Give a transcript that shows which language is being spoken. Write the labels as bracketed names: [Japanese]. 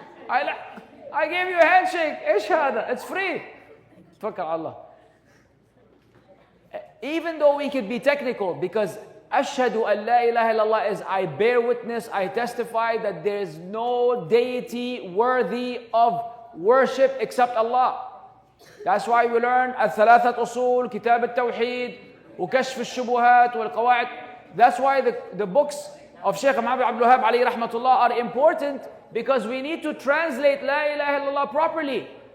[English] I gave you a handshake. [Arabic] ايش هذا? [English] It's free. [Arabic] توكل على الله. [English] Even though we could be technical, because Ashhadu an la ilaha illallah is I bear witness, I testify that there is no deity worthy of worship except Allah. That's why we learn الثلاثة أصول, كتاب التوحيد, وكشف الشبهات والقواعد. That's why the books of Shaykh Muhammad Abdul Wahab alayhi rahmatullah are important, because we need to translate La ilaha illallah properly.